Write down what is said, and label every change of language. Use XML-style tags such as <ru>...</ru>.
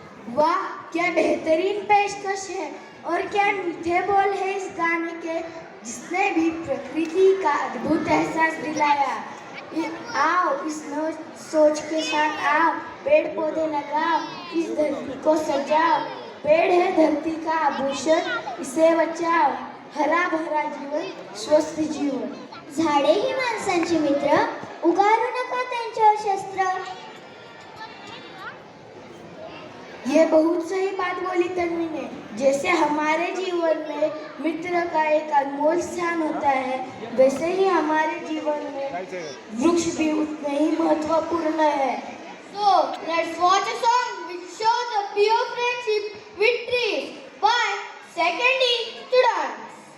<hi>वाह, क्या बेहतरीन पेशकश है और क्या मीठे बोल है इस गाने के, जिसने भी प्रकृति का अद्भुत एहसास दिलाया. आओ इस नव सोच के साथ आओ, पेड़ पौधे लगाओ, इस धरती को सजाओ. पेड़ है धरती का आभूषण, इसे बचाओ. हरा भरा जीवन, स्वस्थ जीवन.</hi> <mr>झाडे ही माणसांची मित्र, उगारू नका त्यांच्या</mr> <hi>बहुत सही बात बोली तन्वी ने। जैसे हमारे जीवन में मित्र का एक अनमोल स्थान होता है, वैसे ही हमारे जीवन में वृक्ष भी उतने ही महत्वपूर्ण है।</hi> <en>So let's watch a song which shows a pure friendship with trees by second E students.</en>